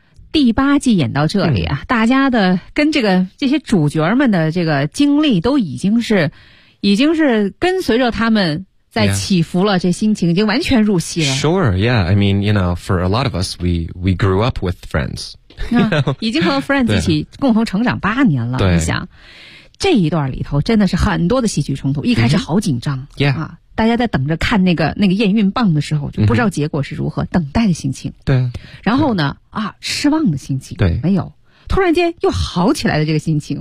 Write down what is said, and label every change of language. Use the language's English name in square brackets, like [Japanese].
[Chinese] 第八季演到这里啊，大家的跟这些主角们的这个经历都已经是跟随着他们在起伏了，这心情已经完全入戏了。 [English] Sure, yeah. I mean, you know, for a lot of us, we grew up with Friends. You know? [Chinese] 啊，已经和 Friends 一起共同成长8年了。对，你想这一段里头真的是很多的戏剧冲突，一开始好紧张。 [English] Mm-hmm. Yeah. [Chinese] 大家在等着看那个验孕棒的时候，就不知道结果是如何，嗯，等待的心情。对，然后呢，啊，失望的心情。对，没有，突然间又好起来的这个心情。